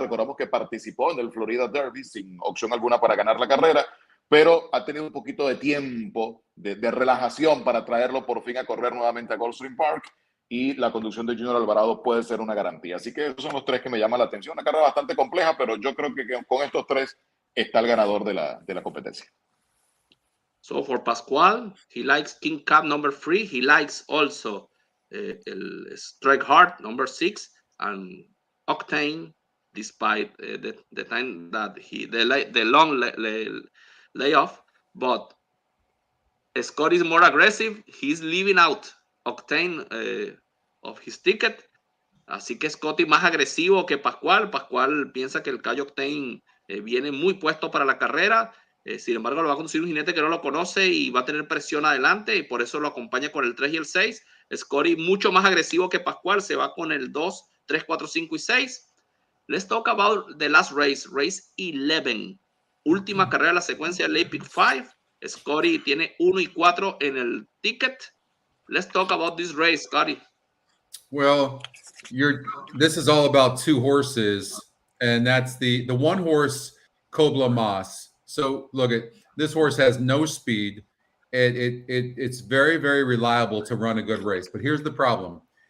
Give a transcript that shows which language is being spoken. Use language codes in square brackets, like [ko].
[es] Recordamos que participó en el Florida Derby sin opción alguna para ganar la carrera, pero ha tenido un poquito de tiempo de relajación para traerlo por fin a correr nuevamente a Gulfstream Park, y la conducción de Junior Alvarado puede ser una garantía. Así que esos son los tres que me llaman la atención. Una carrera bastante compleja, pero yo creo que con estos tres está el ganador de la competencia. [en] So for Pascual, he likes King Cup number 3. He likes also el Strike Hard number 6 and Octane, despite the time that the long layoff. But Scott is more aggressive. He's leaving out Octane of his ticket. [es] Así que Scotty más agresivo que Pascual. Pascual piensa que el Cayo Octane viene muy puesto para la carrera. Sin embargo, lo va a conducir un jinete que no lo conoce y va a tener presión adelante, y por eso lo acompaña con el 3 y el 6. Scotty mucho más agresivo que Pascual, se va con el 2, 3, 4, 5 y 6. [en] Let's talk about the last race, race 11. [es] Última carrera de la secuencia del Epic 5. Scotty tiene 1 y 4 en el ticket. [en] Let's talk about this race, Scotty. Well, this is all about two horses, and that's the one horse, Cobla Mas. So look at this horse has no speed. It's very, very reliable to run a good race. But here's the problem.